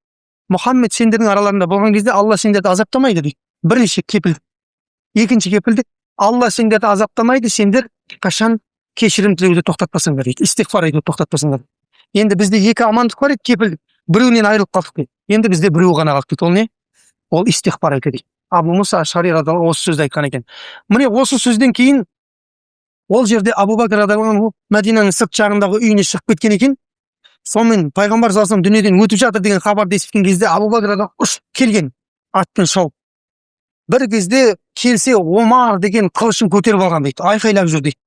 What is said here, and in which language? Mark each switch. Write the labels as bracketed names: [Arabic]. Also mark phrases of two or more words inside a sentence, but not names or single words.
[Kazakh] Мұхаммед сендердің араларында болған кезде Алла сендерді азаптамайды дейді. Бірінші кепілдік. Екінші кепілдік, Алла сендерді азаптамайды, сендер қашан кешірім тілеуді тоқтатпасыңдар дейді. Истиғфар етуді тоқтатпасыңдар. Енді бізде 2 амандық бар еді, кепілдік. Біреуінен айырылып қалдық дейді. Енді бізде біреу ғана қалды дейді. Ол не? Ол истиғфар ету дейді. Абу Муса Ашари [Arabic] رضي الله عنه [Kazakh] осы сөзді айтқан екен. Міне осы сөзден кейін ол жерде Абу Бакр [Arabic] رضي الله عنه [Kazakh] Мәдинаның сырт жағындағы үйіне шығып кеткен екен. Сонымен пайғамбар [Arabic] صلى الله عليه وسلم [Kazakh] дүниеден өтіп жатыр деген хабарды естіген кезде Абу Бакр радиаллаху ұшып келген атпен шауып. Бір кезде келсе Омар деген қылышын көтеріп алған дейді, айқайлап жүр дейді.